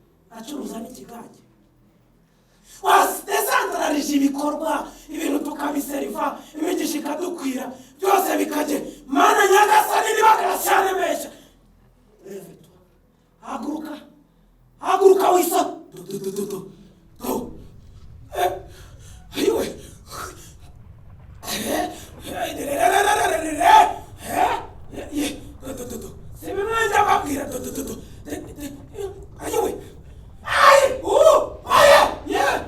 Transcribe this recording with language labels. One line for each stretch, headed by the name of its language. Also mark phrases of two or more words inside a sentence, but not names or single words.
Kinyarwanda: Acuruza n'ikigage. Wasi-, desantararije ibikorwa, ibintu tukabiseriva, imigisha ikadukwira, byose bikajye. Mana Nyagasani, niba Graciane mbeshya. Lève-toi. Haguruka. Haguruka wisa-, do, do, do, do, do. Do. Eh, ayiwe. Eh, eh, re, re, re, re, re, re, re. Eh, eh, eh, do, do, do, do. Si bimwe njya mbabwira, do, do, do, do. De, de, ayiwe. Ayi, u, aye, ye.